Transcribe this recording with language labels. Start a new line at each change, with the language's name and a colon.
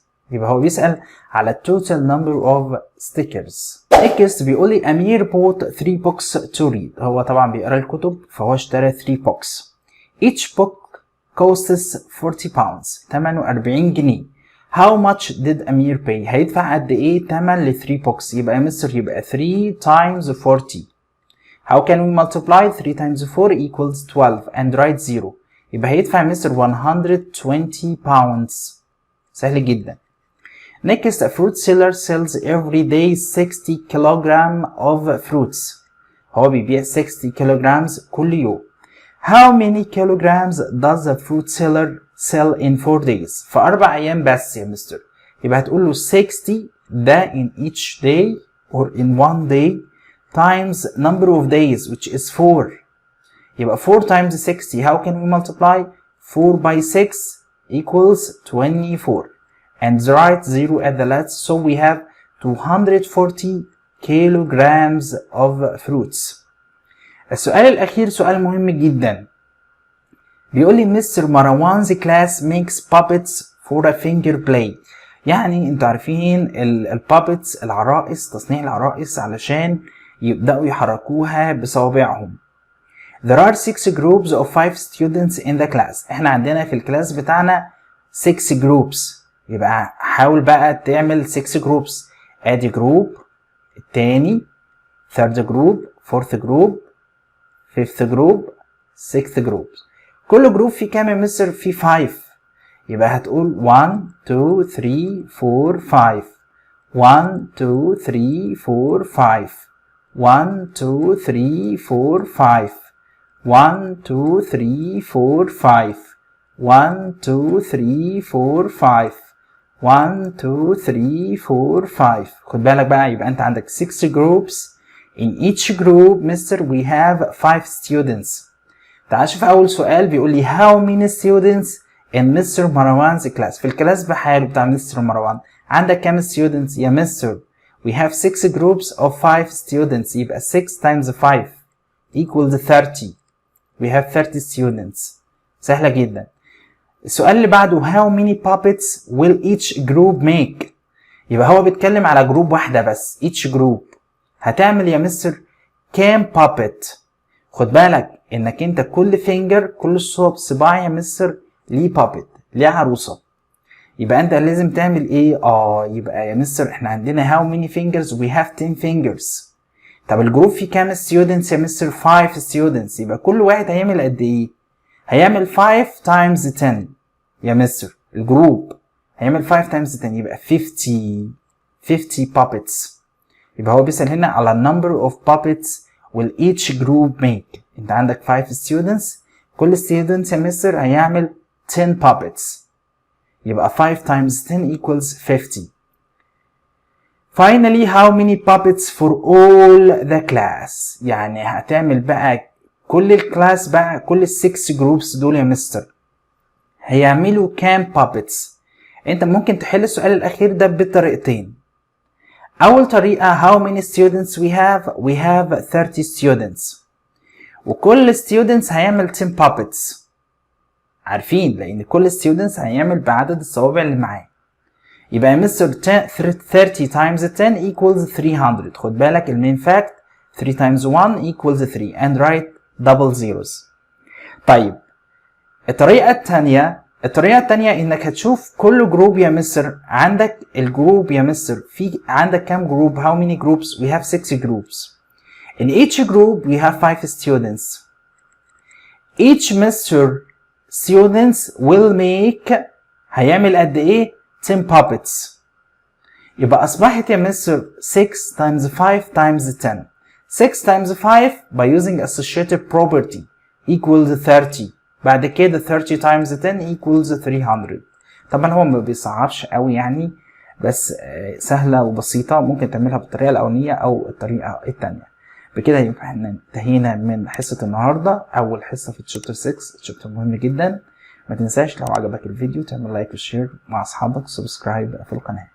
Arabic: يبقى هو بيسأل على
English: total number of stickers. Next
Arabic: بيقول لي
English: Amir bought 3 books to read.
Arabic: هو طبعا بيقرأ الكتب فهو اشترى
English: 3 books. Each book costs 40 pounds.
Arabic: ثمنه 40 جنيه.
English: How much did Amir pay؟
Arabic: هيدفع قد إيه تمن ل
English: 3 books؟
Arabic: يبقى يا مستر يبقى
English: 3 times 40. How can we multiply 3 times 4 equals 12 and write 0؟
Arabic: يبقى هيدفع مستر
English: 120 pounds.
Arabic: سهل جدا.
English: Next, a fruit seller sells every day 60 kilogram of fruits.
Arabic: هو بيبيع
English: 60 kilograms
Arabic: كل يوم.
English: How many kilograms does the fruit seller sell in 4 days؟
Arabic: في 4 أيام بس يا مستر. يبقى هتقول له 60 ده
English: in each day or in one day times number of days which is 4. يبقى 4 times 60. How can we multiply 4 by 6 equals 24 and write 0 at the last, so we have 240 kilograms of fruits.
Arabic: السؤال الأخير سؤال مهم جدا. بيقول لي مستر
English: Marwan's class makes puppets for a finger play.
Arabic: يعني انتوا عارفين البابتس العرائس، تصنيع العرائس علشان يبدأوا يحركوها بصوابعهم.
English: There are 6 groups of 5 students in the class.
Arabic: احنا عندنا في الكلاس بتاعنا
English: 6 groups.
Arabic: يبقى حاول بقى تعمل
English: 6 groups.
Arabic: ادي جروب التاني،
English: third group، fourth group، fifth group، sixth group.
Arabic: كل جروب فيه كام يا مستر؟ فيه 5. يبقى هتقول 1 2 3 4 5 1 2 3 4 5 1 2 3 4 5 1 2 3 4 5 1 2 3 4 5 1 2 3 4 5. خد بالك بقى، يبقى انت عندك
English: 6 groups. In each group mister we have 5 students.
Arabic: تعال شوف اول سؤال بيقول لي
English: how many students in Mr.
Arabic: مروان's class. في الكلاس بحاله بتاع مستر مروان عندك كام students يا مستر؟
English: we have 6 groups of 5 students. يبقى 6 times 5 equals 30. we have 30 students.
Arabic: سهلة جدا. السؤال اللي بعده
English: how many puppets will each group make؟
Arabic: يبقى هو بيتكلم على جروب واحدة بس.
English: each group
Arabic: هتعمل يا مستر كام puppet؟ خد بالك انك انت كل فينجر، كل صباع يا مستر ليه puppet، ليه عروسة. يبقى انت لازم تعمل ايه؟ يبقى يا مستر احنا عندنا
English: how many fingers؟ we have 10 fingers.
Arabic: طب الجروب فيه كام students يا مستر؟
English: 5 students.
Arabic: يبقى كل واحد هيعمل قد ايه؟ هيعمل
English: 5 times 10
Arabic: يا مستر. الجروب هيعمل
English: 5 times 10
Arabic: يبقى
English: 50 puppets.
Arabic: يبقى هو بيسأل هنا على
English: number of puppets will each group make.
Arabic: انت عندك 5 students، كل students يا مستر هيعمل
English: 10 puppets. يبقى 5 times 10 equals 50. Finally how many puppets for all the class؟
Arabic: يعني هتعمل بقى كل الكلاس بقى، كل ال 6 groups دول يا مستر هيعملوا كام puppets؟ انت ممكن تحل السؤال الاخير ده بطريقتين. اول طريقة
English: how many students we have؟ we have 30 students
Arabic: وكل
English: students
Arabic: هيعمل
English: 10 puppets.
Arabic: عارفين لان كل students هيعمل بعدد الصوابع اللي معاه. يبقى يا مستر
English: 30 times 10 equals 300.
Arabic: خد بالك المين فاكت
English: 3 times 1 equals 3 and write double zeros.
Arabic: طيب الطريقة التانية انك هتشوف كل جروب يا مستر. عندك الجروب يا مستر في عندك كام جروب؟
English: how many groups؟ we have 6 groups. In each group we have 5 students. Each Mr. students will make
Arabic: هيعمل قد ايه؟
English: 10 puppets.
Arabic: يبقى اصبحت يا مستر
English: 6 times 5 times 10. 6 times 5 by using associative property equals 30.
Arabic: بعد كده
English: 30 times 10 equals 300.
Arabic: طبعا هو ما بيصعبش قوي يعني، بس سهلة وبسيطة، ممكن تعملها بالطريقة الأولانية أو الطريقة التانية. بكده يبقى احنا انتهينا من حصة النهاردة، أول حصة في الشابتر 6. الشابتر مهم جدا. ما تنساش لو عجبك الفيديو تعمل لايك وشير مع أصحابك، سبسكرايب في القناة.